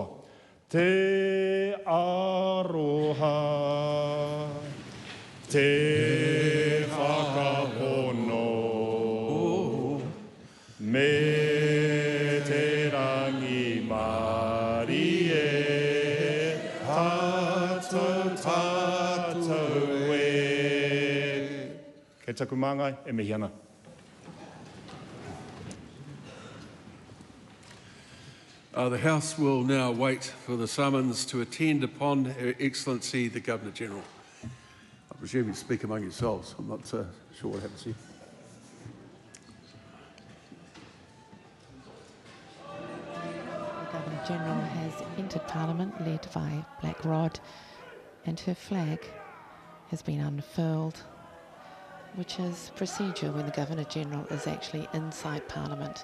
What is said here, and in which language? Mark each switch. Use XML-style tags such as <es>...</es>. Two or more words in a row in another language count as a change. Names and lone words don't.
<mi>Te aroha, te whakapono, me te rangi mari e, tātou e. Kei taku māngai e mihi ana.</mi> <en>The House will now wait for the summons to attend upon Her Excellency the Governor-General. I presume you speak among yourselves. I'm not sure what happens here. The Governor-General has entered Parliament led by Black Rod, and her flag has been unfurled, which is procedure when the Governor-General is actually inside Parliament.</en>